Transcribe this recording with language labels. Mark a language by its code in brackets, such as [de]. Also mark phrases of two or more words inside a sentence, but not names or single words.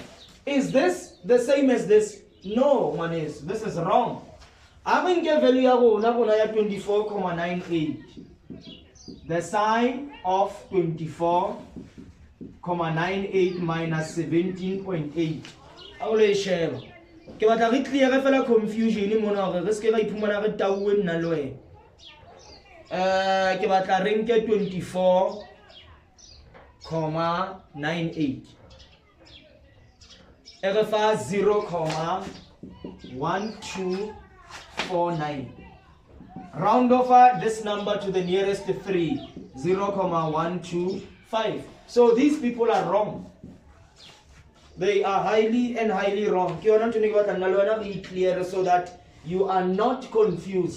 [en] Is this the same as this? No, one is. This is wrong. I'm going to get value of 24,98. The sine of 24,98 minus 17.8. I will share. [st] Ke batla re clear re fela confusion mona hore re se ke ra iphumana re tauwe nna le wena. Ke batla re nke 24,98. [tn] Ere fa 0,1249. [en] Round off this number to the nearest 3, 0,125. So these people are wrong. They are highly and highly wrong. Be clear so that you are not confused.